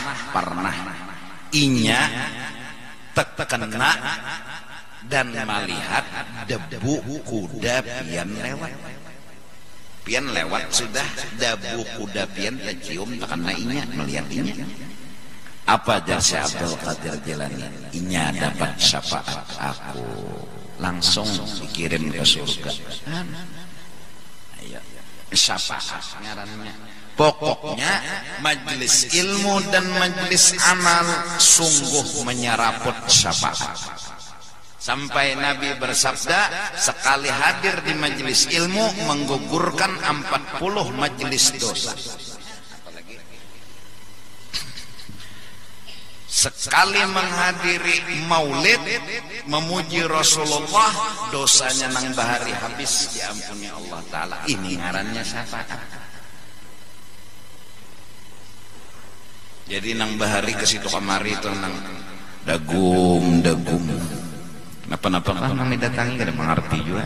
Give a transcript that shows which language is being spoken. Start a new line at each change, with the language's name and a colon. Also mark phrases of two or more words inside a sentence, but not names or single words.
Banjar: inya terkena dan melihat debu kuda pian lewat sudah debu kuda pian tercium terkena inya melihat inya.
Indonesian: Apa jasa Abdul Qadir Jilani?
Banjar: Inya dapat syafaat aku, langsung dikirim ke surga. Syafaat ngarannya.
Indonesian: Pokoknya majelis ilmu dan majelis amal sungguh menyeraput syafaat. Sampai Nabi bersabda, sekali hadir di majelis ilmu menggugurkan 40 majelis dosa. Sekali menghadiri maulid memuji Rasulullah,
Banjar: dosanya nang bahari habis diampuni Allah Ta'ala. Ini ngarannya syafaat. Jadi nang bahari ke situ kamari itu nang dagum. Napa-napa kan kami datangi kada mengerti juga.